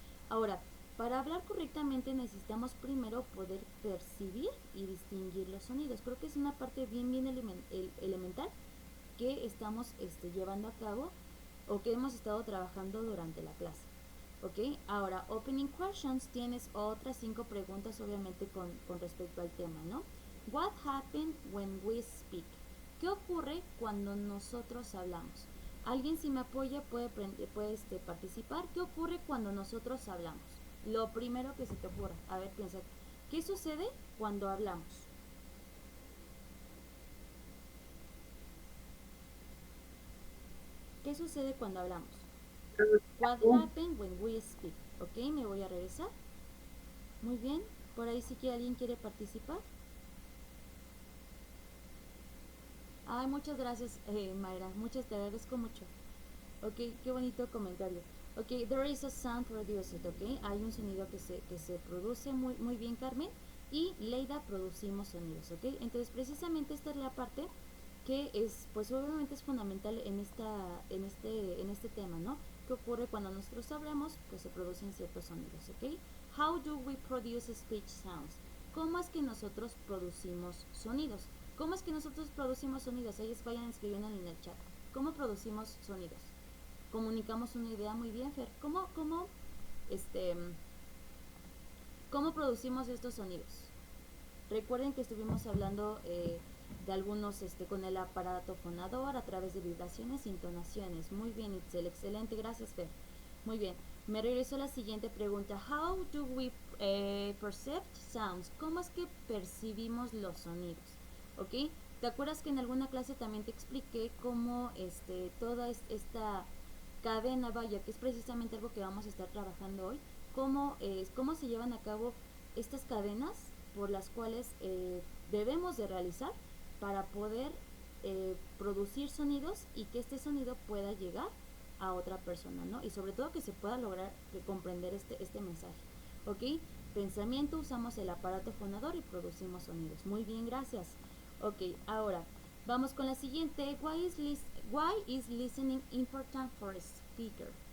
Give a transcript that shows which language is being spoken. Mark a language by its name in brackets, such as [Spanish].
[Spanish] Ahora, para hablar correctamente necesitamos primero poder percibir y distinguir los sonidos. Creo que es una parte bien elemental que estamos llevando a cabo o que hemos estado trabajando durante la clase. ¿Ok? Ahora, [English] opening questions, [Spanish] tienes otras 5 preguntas obviamente con respecto al tema, ¿no? [English] What happened when we speak? [Spanish] ¿Qué ocurre cuando nosotros hablamos? Alguien si me apoya puede participar. ¿Qué ocurre cuando nosotros hablamos? Lo primero que se te ocurra. A ver, piensa. ¿Qué sucede cuando hablamos? ¿Qué sucede cuando hablamos? [English] What happened when we speak? [Spanish] Ok, me voy a regresar. Muy bien. Por ahí sí que alguien quiere participar. Ay, muchas gracias, Mayra. Muchas te agradezco mucho. Ok, qué bonito comentario. [English] Ok, there is a sound produced, ok. [Spanish] Hay un sonido que se produce muy bien, Carmen. Y Leida producimos sonidos, ok. Entonces, precisamente esta es la parte que es, pues obviamente es fundamental en este tema, ¿no? ¿Qué ocurre cuando nosotros hablamos? Pues se producen ciertos sonidos, ¿ok? [English] How do we produce speech sounds? [Spanish] ¿Cómo es que nosotros producimos sonidos? ¿Cómo es que nosotros producimos sonidos? Ellos vayan escribiendo en el chat. ¿Cómo producimos sonidos? Comunicamos una idea muy bien, Fer. Este, ¿Cómo producimos estos sonidos? Recuerden que estuvimos hablando de algunos con el aparato fonador a través de vibraciones e intonaciones. Muy bien, Itzel, excelente, gracias, Fer. Muy bien, me regreso a la siguiente pregunta. [English] How do we perceive sounds? [Spanish] ¿Cómo es que percibimos los sonidos? ¿Ok? ¿Te acuerdas que en alguna clase también te expliqué cómo toda esta cadena, vaya, que es precisamente algo que vamos a estar trabajando hoy, cómo se llevan a cabo estas cadenas por las cuales debemos de realizar para poder producir sonidos y que este sonido pueda llegar a otra persona, ¿no? Y sobre todo que se pueda lograr comprender este mensaje, ¿ok? Pensamiento, usamos el aparato fonador y producimos sonidos. Muy bien, gracias. Ok, ahora vamos con la siguiente. [English] Why is listening important for a speaker?